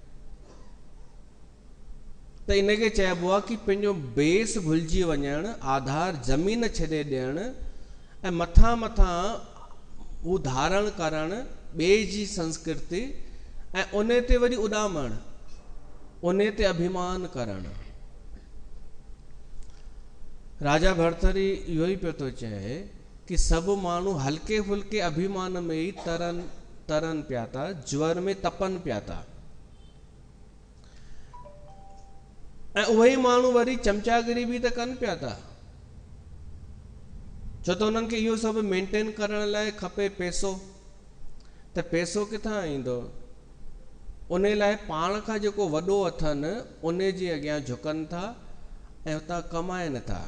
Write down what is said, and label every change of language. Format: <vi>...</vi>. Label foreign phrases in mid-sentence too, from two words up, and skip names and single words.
<sd>त इनखे चइबो आहे कि पंहिंजो बेस भुलिजी वञणु, आधार ज़मीन छॾे ॾियणु, ऐं मथां मथां हू धारण करणु ॿिए जी संस्कृति, ऐं उन ते वरी उॾामणु, उन ते अभिमान करणु। राजा भरथरी इहो ई पियो थो चए कि सभु माण्हू हल्के फुल्के अभिमान में ई तरनि पिया था, ज्वर में तपनि पिया था। ऐं उहे ई माण्हू वरी चमचागिरी बि त कनि पिया था, छो त उन्हनि खे इहो सभु मेंटेन करण लाइ खपे पैसो। त पैसो किथां ईंदो? उन लाइ पाण खां जेको वॾो अथनि उन जे अॻियां झुकनि था ऐं उतां कमाइनि था।</sd>